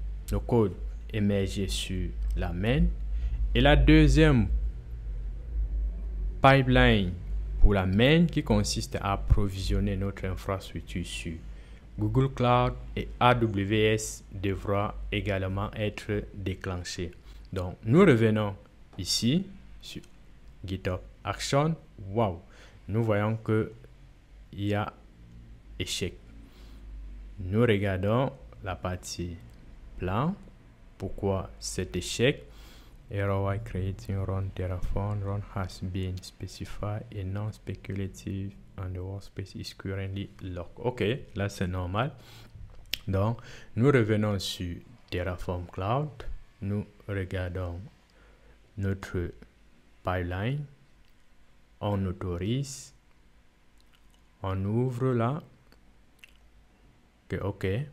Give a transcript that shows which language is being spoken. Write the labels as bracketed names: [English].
[French] Le code est mergé sur la main. Et la deuxième pipeline pour la main qui consiste à approvisionner notre infrastructure sur Google Cloud et AWS devra également être déclenchée. Donc, nous revenons ici sur GitHub Action. Wow! Nous voyons que il y a échec. Nous regardons la partie plan. Pourquoi cet échec? [English] Error while creating run Terraform run has been specified and non-speculative and the workspace is currently locked. [French] OK, là c'est normal. Donc, nous revenons sur Terraform Cloud. Nous regardons notre pipeline. On autorise. On ouvre là. OK.